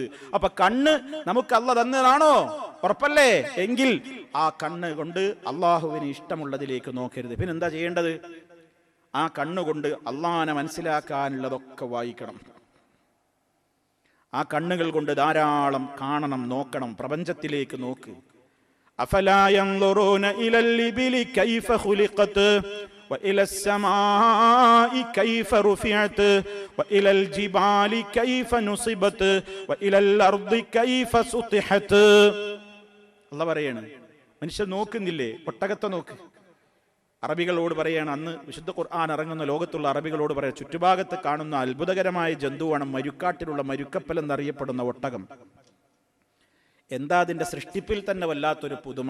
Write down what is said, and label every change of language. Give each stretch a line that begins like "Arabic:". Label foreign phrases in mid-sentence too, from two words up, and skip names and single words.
Malayalam: അപ്പൊ കണ്ണ് നമുക്ക് അല്ല തന്നതാണോ? ഉറപ്പല്ലേ? എങ്കിൽ ആ കണ്ണ് കൊണ്ട് അള്ളാഹുവിന് ഇഷ്ടമുള്ളതിലേക്ക് നോക്കരുത്. പിന്നെന്താ ചെയ്യേണ്ടത്? ആ കണ്ണുകൊണ്ട് അള്ളാഹനെ മനസ്സിലാക്കാനുള്ളതൊക്കെ വായിക്കണം. ആ കണ്ണുകൾ കൊണ്ട് ധാരാളം കാണണം, നോക്കണം, പ്രപഞ്ചത്തിലേക്ക് നോക്ക്.
Arabic: أفلا ينظرون إلى الإبل كيف خلقت وإلى السماء كيف رفعت وإلى الجبال كيف نصبت وإلى الأرض كيف سطحت.
Malayalam: അല്ലാഹു പറയാണ്, മനുഷ്യൻ നോക്കുന്നില്ലേ? ഒട്ടകത്തെ നോക്ക്. അറബികളോട് പറയാണ്, അന്ന് വിശുദ്ധ ഖുർആൻ ഇറങ്ങുന്ന ലോകത്തുള്ള അറബികളോട് പറയാം, ചുറ്റുഭാഗത്ത് കാണുന്ന അത്ഭുതകരമായ ജന്തുവാണ് മരുക്കാട്ടിലുള്ള മരുക്കപ്പൽ എന്നറിയപ്പെടുന്ന ഒട്ടകം. എന്താ അതിൻ്റെ സൃഷ്ടിപ്പിൽ തന്നെ വല്ലാത്തൊരു പുതുമ.